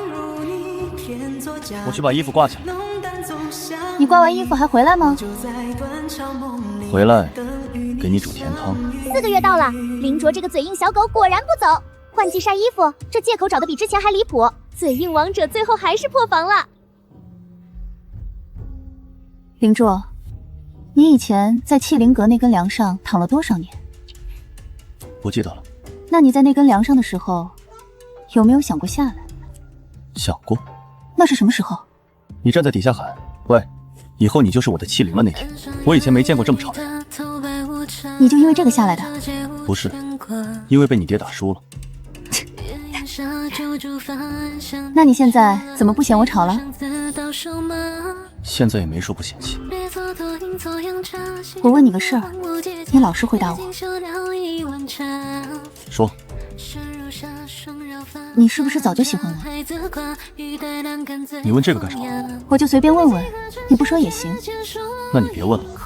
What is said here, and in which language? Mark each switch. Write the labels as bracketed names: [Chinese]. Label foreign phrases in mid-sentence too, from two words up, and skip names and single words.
[Chinese] 我去把衣服掛起來。你掛完衣服還回來嗎？回來給你煮甜湯。 4個月到了，凌卓這個嘴硬小狗果然不走。換季曬衣服，這借口找的比之前還離譜。嘴硬王者最後還是破防了。凌卓，你以前在契靈閣那根梁上躺了多少年？不記得了。那你在那根梁上的時候，有沒有想過下來？想過。那是什麼時候？你站在底下喊，喂，以後你就是我的契靈了那天。我以前沒見過這麼吵的人。你就因為這個下來的？不是，因為被你爹打輸了。那你現在怎麼不嫌我吵了？現在也沒說不嫌棄。我問你個事兒，你老實回答我。說。你是不是早就喜歡我？你問這個幹什麼？我就隨便問問，你不說也行。